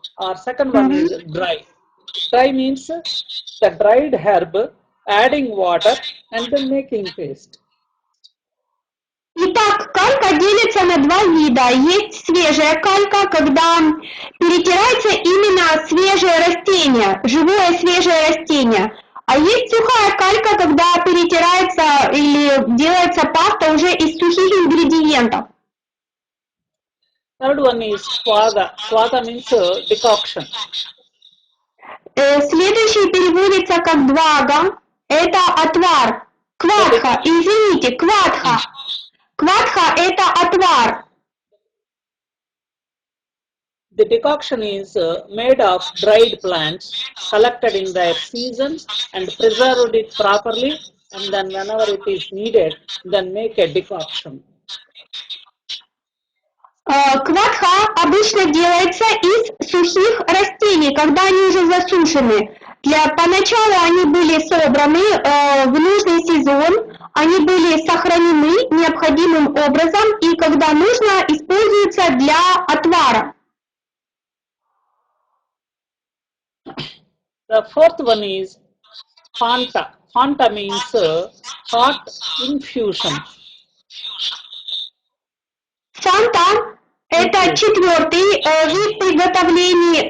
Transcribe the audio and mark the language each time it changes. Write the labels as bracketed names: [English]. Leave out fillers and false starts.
[English] Or second one is dry. Dry means the dried herb, adding water and then making paste. [Russian] Итак, калька делится на 2 вида. Есть свежая калька, когда перетирается именно свежее растение, живое свежее растение. А есть сухая калька, когда перетирается или делается паста уже из сухих ингредиентов. [English] Third one is swaga. Swaga means decoction. [Russian] Следующий переводится как двага. Это отвар. Квадха, извините, квадха. Квадха – это отвар. [English] The decoction is made of dried plants, collected in their seasons and preserved it properly, and then whenever it is needed, then make a decoction. [Russian] Квадха обычно делается из сухих растений, когда они уже засушены. Поначалу они были собраны в нужный сезон, они были сохранены необходимым образом и когда нужно, используются для отвара. [English] The fourth one is Fanta. Fanta means hot infusion. [Russian] Фанта – это четвертый вид приготовлений.